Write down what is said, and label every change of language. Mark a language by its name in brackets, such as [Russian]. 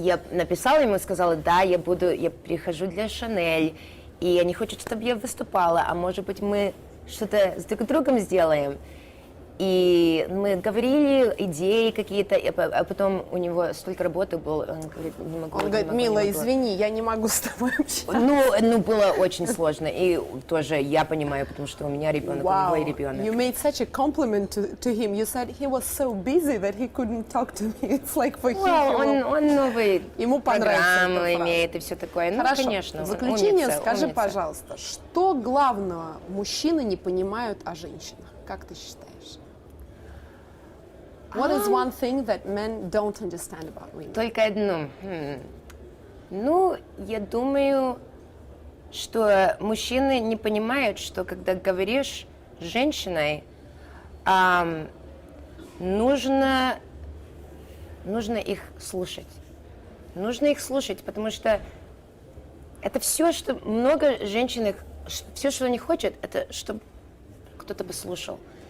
[Russian] Я написала ему, сказала, да, я прихожу для Шанель, и они хотят, чтобы я выступала, а может быть мы что-то с друг другом сделаем. И мы говорили идеи какие-то, а потом у него столько работы было, он говорит, не могу. Он говорит, мила, извини, я не могу с тобой общаться. Ну, было очень сложно, и тоже я понимаю, потому что у меня ребенок, у него и ребенок. [English] You made such a compliment to him. You said he was so busy that he couldn't talk to me. It's like for him. [Russian] Он новый ему программу имеет и все такое. Хорошо. Ну, конечно. В заключение скажи, умница. пожалуйста, что главного мужчины не понимают о женщинах? Как ты считаешь? [English] What is one thing that men don't understand about women? [Russian] Только одно. Ну, я думаю, что мужчины не понимают, что когда говоришь с женщиной, нужно их слушать. Нужно их слушать, потому что это все, что много женщин, все, что они хотят, это чтобы кто-то бы слушал.